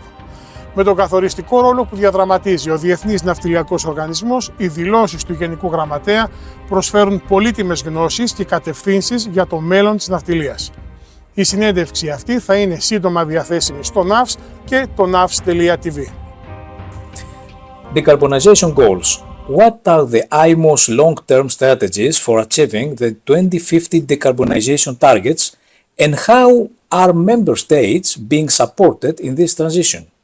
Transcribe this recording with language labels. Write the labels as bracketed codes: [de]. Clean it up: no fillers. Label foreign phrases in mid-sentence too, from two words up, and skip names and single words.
[el] Με τον καθοριστικό ρόλο που διαδραματίζει ο Διεθνής Ναυτιλιακός Οργανισμός, οι δηλώσεις του Γενικού Γραμματέα προσφέρουν πολύτιμες γνώσεις και κατευθύνσεις για το μέλλον της ναυτιλίας. Η συνέντευξη αυτή θα είναι σύντομα διαθέσιμη στο NAFS και το nafs.tv. [en] Decarbonization goals. What are the IMO's long-term strategies for achieving the 2050 decarbonization targets, and how are member states being supported in this transition?